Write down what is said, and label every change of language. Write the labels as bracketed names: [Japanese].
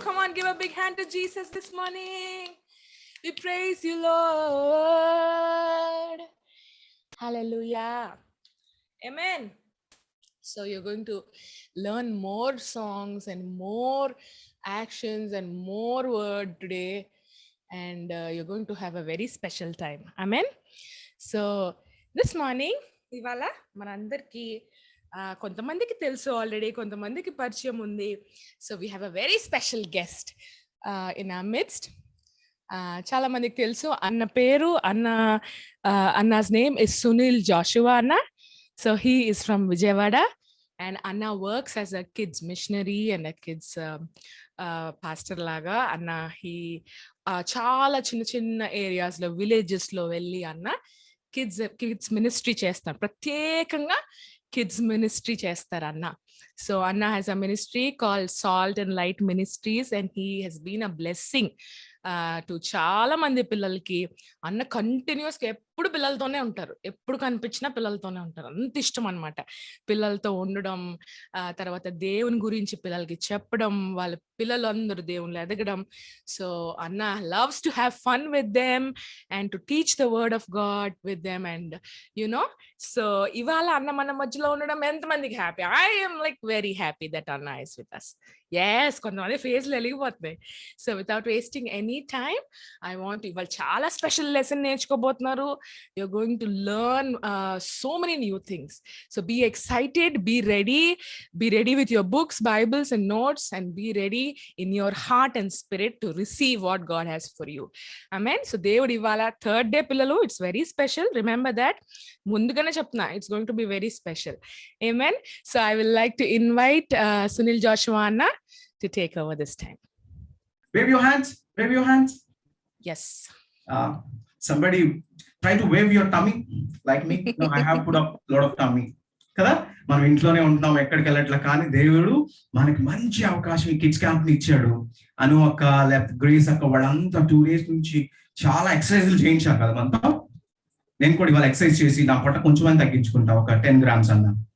[English] Come on, give a big hand to Jesus this morning. We praise you, Lord. Hallelujah. Amen. So you're going to learn more songs and more actions and more word today. And you're going to have a very special time. Amen. So this morning, [Telugu] ఇవాళ మనందరికీ కొంతమందికి తెలుసు already, కొంతమందికి పరిచయం ఉంది. [English] So we have a very special guest in our midst. [Telugu] చాలా మందికి తెలుసు అన్న పేరు, అన్నా's name is Sunil Joshua Anna. [English] So he is from Vijayawada and Anna works as a kids missionary and a kids pastor laga. [Telugu] Anna he చాలా చిన్న చిన్న areas లో, villages లో వెళ్ళి అన్న కిడ్స్ మినిస్ట్రీ చేస్తారు. ప్రత్యేకంగా కిడ్స్ మినిస్ట్రీ చేస్తారు అన్న. [English] So Anna has a ministry called Salt and Light Ministries and he has been a blessing to [Telugu] చాలా మంది పిల్లలకి. అన్న కంటిన్యూస్ గా ఎప్పుడు పిల్లలతోనే ఉంటారు, ఎప్పుడు కనిపించినా పిల్లలతోనే ఉంటారు. అంత ఇష్టం అనమాట పిల్లలతో ఉండడం, తర్వాత దేవుని గురించి పిల్లలకి చెప్పడం, వాళ్ళ పిల్లలందరూ దేవుళ్ళు ఎదగడం. [English] So అన్న loves to have fun with them and to teach the word of God with them. And you know, [Telugu] so ఇవాళ అన్న మన మధ్యలో ఉండడం ఎంతమందికి happy? [English] I am like very happy that Anna is with us. [Telugu] Yes, కొంతమంది ఫేస్లు వెలిగిపోతున్నాయి. [English] so without wasting any time I want, [Telugu] ఇవాళ చాలా special lesson నేర్చుకోబోతున్నారు. [English] you're going to learn so many new things. So be excited, be ready with your books, Bibles and notes, and be ready in your heart and spirit to receive what God has for you. Amen. So [Telugu] దేవుడు ఇవాళ third day పిల్లలు, [English] It's very special. Remember that, [Telugu] ముందుగానే చెప్తున్నా, [English] It's going to be very special. Amen. So I will like to invite Sunil Joshua Anna to take over this time. Wave your hands, wave your hands. Yes. Somebody try to wave your tummy like me. No, I have put up a lot of tummy. [Telugu] కదా, మనం ఇంట్లోనే ఉంటున్నాం, ఎక్కడికి వెళ్ళట్లా. కానీ దేవుడు మనకి మంచి అవకాశం ఈ కిడ్స్ క్యాంప్ ని ఇచ్చాడు. అను అక్క, లేకపోతే గ్రేస్ అక్క, వాళ్ళంతా 2 days నుంచి చాలా ఎక్సర్సైజ్లు చేయించారు కదా మనతో. నేను కూడా ఇవాళ ఎక్సర్సైజ్ చేసి నా పొట్ట కొంచెం తగ్గించుకుంటా, ఒక 10 grams అన్న.